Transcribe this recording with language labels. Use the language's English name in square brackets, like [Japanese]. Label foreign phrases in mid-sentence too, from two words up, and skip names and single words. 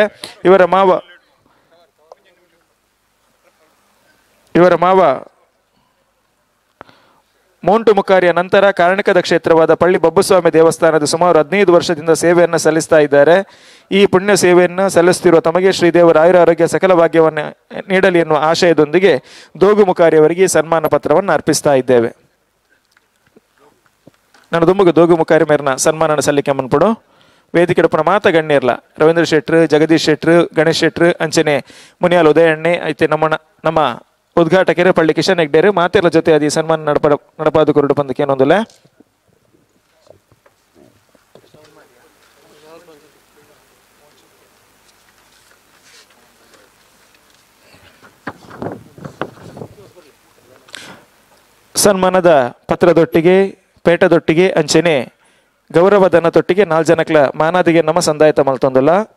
[Kannada] ಇವರ ಮಾವ ಮೋಂಟು ಮುಖಾರಿಯ ನಂತರ ಕಾರಣಿಕದ ಕ್ಷೇತ್ರವಾದ ಪಳ್ಳಿ ಬಬ್ಬಸ್ವಾಮಿ ದೇವಸ್ಥಾನದ ಸುಮಾರು 15 ವರ್ಷದಿಂದ ಸೇವೆಯನ್ನು ಸಲ್ಲಿಸ್ತಾ ಇದ್ದಾರೆ. ಈ ಪುಣ್ಯ ಸೇವೆಯನ್ನು ಸಲ್ಲಿಸುತ್ತಿರುವ ತಮಗೆ ಶ್ರೀದೇವರ ಆಯುರಾರೋಗ್ಯ ಸಕಲ ಭಾಗ್ಯವನ್ನು ನೀಡಲಿ ಎನ್ನುವ ಆಶಯದೊಂದಿಗೆ ದೋಗುಮುಖಾರಿಯವರಿಗೆ ಸನ್ಮಾನ ಪತ್ರವನ್ನು ಅರ್ಪಿಸ್ತಾ ಇದ್ದೇವೆ. [Tulu] ನಾನು ದುಂಬುಗು ದೋಗುಮುಖಾರಿ ಮೇರ್ನ ಸನ್ಮಾನ ಸಲ್ಲಿಕೆ ಮನ್ಪಡು. ವೇದಿಕೆ ಡಪ್ಪನ ಮಾತ ಗಣ್ಯರ್ಲ ರವೀಂದ್ರ ಶೆಟ್ರು, ಜಗದೀಶ್ ಶೆಟ್ರು, ಗಣೇಶ್ ಶೆಟ್ರು, ಅಂಚನೆ ಮುನಿಯಾಲ್ ಉದಯಣ್ಣೆ ಐತೆ ನಮ್ಮ ಉದ್ಘಾಟಕರೇ ಪಳ್ಳಿ ಕಿಶನ್ ಹೆಗ್ಡೇರು ಮಾತೆಲ್ಲ ಜೊತೆ ಅದಿ ಸನ್ಮಾನ ನಡಪಾದು ಕೊರಡು ಬಂದಕ್ಕೆ ಏನೊಂದಿಲ್ಲ. ಸನ್ಮಾನದ ಪತ್ರದೊಟ್ಟಿಗೆ ಪೇಟದೊಟ್ಟಿಗೆ ಅಂಚನೆ ಗೌರವಧನದೊಟ್ಟಿಗೆ 4 ಜನಕ್ಲ ಮಾನಾದಿಗೆ ನಮ್ಮ ಸಂದಾಯತ ಮಲ್ತೊಂದಿಲ್ಲ.